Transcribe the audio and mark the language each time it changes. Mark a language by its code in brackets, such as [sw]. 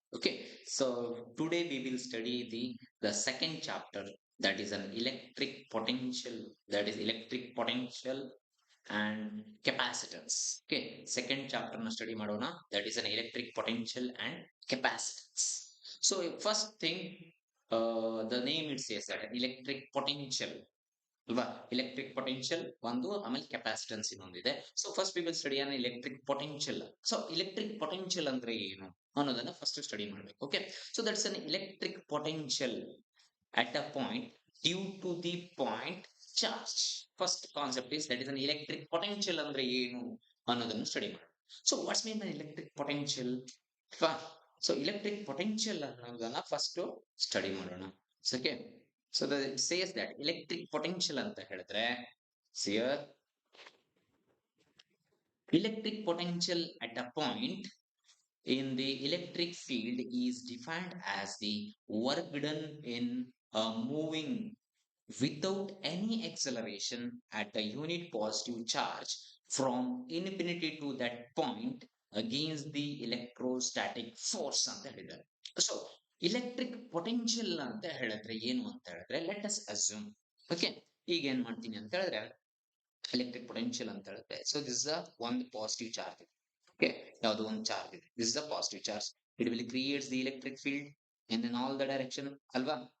[en] Okay, so today we will study the second chapter that is an electric potential that is electric potential and capacitance. Okay, second chapter [kn] na study madona [en] that is an electric potential and capacitance. So first thing, the name it says that an electric potential [kn] ಅಲ್ವಾ electric potential ಒಂದು ಆಮೇಲೆ capacitance ಇನ್ನೊಂದಿದೆ. [en] So first we will study on electric potential. [kn] So electric potential ಅಂದ್ರೆ ಏನು ಅನ್ನೋದನ್ನ first study ಮಾಡ್ಬೇಕು. [en] Okay, so that's an electric potential at a point due to the point charge. First concept is that is an electric potential [kn] ಅಂದ್ರೆ ಏನು ಅನ್ನೋದನ್ನು study ಮಾಡಿ. [en] So what's mean by electric potential? [kn] So electric potential ಅನ್ನೋದನ್ನ first study ಮಾಡೋಣ. [en] okay, so it says that electric potential [kn] ಅಂತ ಹೇಳಿದ್ರೆ [en] here electric potential at a point in the electric field is defined as the work done in moving without any acceleration at a unit positive charge from infinity to that point against the electrostatic force [kn] ಅಂತ ಹೇಳಿದ್ದಾರೆ. So electric potential ಅಂತ ಹೇಳಿದ್ರೆ ಏನು ಅಂತ ಹೇಳಿದ್ರೆ [en] Let us assume. [kn] Okay, ಈಗ ಏನ್ ಮಾಡ್ತೀನಿ ಅಂತ ಹೇಳಿದ್ರೆ ಎಲೆಕ್ಟ್ರಿಕ್ ಪೊಟೆನ್ಷಿಯಲ್ ಅಂತ ಹೇಳಿದ್ರೆ [en] so this is [kn] ಒಂದು ಪಾಸಿಟಿವ್ ಚಾರ್ಜ್ ಇದೆ. [en] okay, [kn] ಯಾವುದೋ ಒಂದು ಚಾರ್ಜ್ ಇದೆ, [en] This is a positive charge. It will creates the electric field in all the direction ಅಲ್ವಾ.